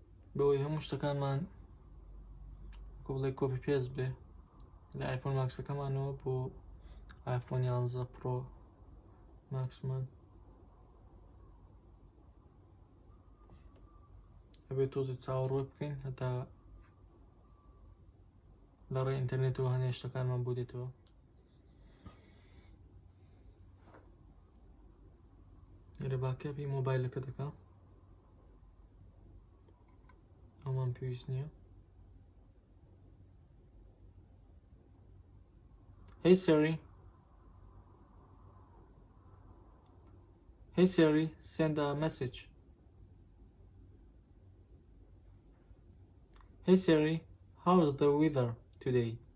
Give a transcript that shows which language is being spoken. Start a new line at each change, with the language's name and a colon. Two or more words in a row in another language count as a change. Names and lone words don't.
Central Kurdish: بەوەی هەموو شتەکانمان بڵێ
English: copy paste
Central Kurdish: بێ لە ئایفۆن ماکسەکەمانەوە بۆ ئایفۆن 11 پرۆ ماکسمان ئەبێت تۆزی چاوەڕوە بکەین هەتا لە ڕێی ئینتەرنێتەوە هەنێ شتەکانمان بۆ دێتەوە. لێرە باکەپی مۆبایلەکە دەکەم، ئەومان پێویست نییە.
English: Hey Siri. Hey Siri, send a message. Hey Siri, how is the weather today?